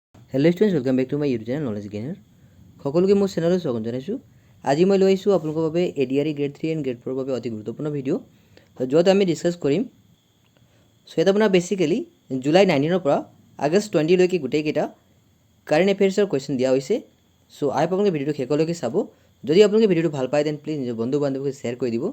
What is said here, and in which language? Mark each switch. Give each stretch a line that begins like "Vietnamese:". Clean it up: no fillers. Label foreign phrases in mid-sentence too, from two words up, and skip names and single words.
English: Hello students welcome back to my YouTube channel Knowledge Gainer
Assamese: সকলোকে মোৰ চেনেললৈ স্বাগতম জনাইছোঁ। আজি মই লৈ আহিছোঁ আপোনালোকৰ বাবে এডিআৰই
English: Grade 3 and Grade 4
Assamese: বাবে অতি গুৰুত্বপূৰ্ণ ভিডিঅ' য'ত আমি ডিছকাছ কৰিম। সো এটা আপোনাৰ বেচিক্যালি জুলাই 19 পৰা আগষ্ট 20 লৈকে গোটেইকেইটা
English: current affairs question
Assamese: দিয়া হৈছে।
English: so I hope
Assamese: আপোনালোকে ভিডিঅ'টো শেষলৈকে চাব। যদি আপোনালোকে ভিডিঅ'টো ভাল পায়
English: then please
Assamese: নিজৰ বন্ধু বান্ধৱীক শ্বেয়াৰ কৰি দিব।